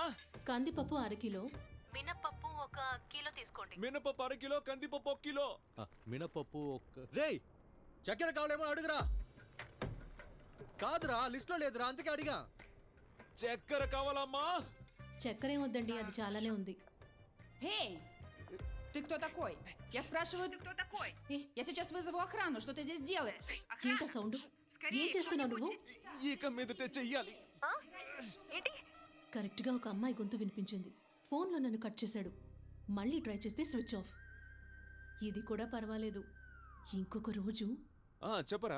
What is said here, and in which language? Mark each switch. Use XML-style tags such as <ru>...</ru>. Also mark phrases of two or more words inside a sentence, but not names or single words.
<te>కందిపప్పు 1/2 కిలో. మినపప్పు 1 కిలో తీసుకోండి. మినపప్పు 1/2 కిలో, కందిపప్పు 1 కిలో. మినపప్పు 1. రేయ్, చక్కెర కావాలేమో అడుగురా. కాదురా, లిస్ట్ లో లేదురా, అందుకే అడిగా. చక్కెర కావాలమ్మా. చక్కెర ఏం వద్దండి, అది చాలానే ఉంది.</te> <ru>Эй, ты кто такой? Я спрашиваю, ты кто такой? Я сейчас вызову охрану, что ты здесь делаешь?</ru> <te>ఏంటో సౌండ్? ఏం చేస్తున్నావు నువ్వు? ఇక మీదటే చెయ్యాలి. కరెక్ట్గా ఒక అమ్మాయి గొంతు వినిపించింది. ఫోన్లో నన్ను కట్ చేశాడు. మళ్ళీ ట్రై చేస్తే</te> <en>switch off.</en> <te>ఇది కూడా పర్వాలేదు. ఇంకొక రోజు. చెప్పరా.</te>